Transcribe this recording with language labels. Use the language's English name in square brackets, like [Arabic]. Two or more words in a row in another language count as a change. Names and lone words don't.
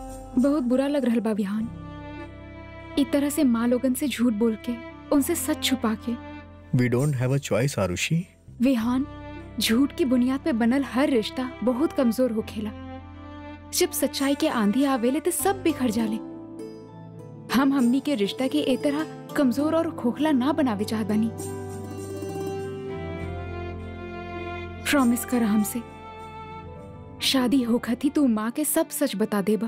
[Bhojpuri] बहुत बुरा लग रहा बा विहान। एक तरह से माँ लोगन से झूठ बोल के, उनसे सच छुपा के। [English] we don't have a choice आरुषि। [Bhojpuri] विहान, झूठ की बुनियाद पे बनल हर रिश्ता बहुत कमजोर होखेला। जब सच्चाई के आंधी आवेले तो सब बिखर जाले। हम हमनी के रिश्ता के ए तरह कमजोर और खोखला ना बनावे चाहत बानी। प्रॉमिस कर हमसे, शादी होखत ही तू माँ के सब सच बता देबा।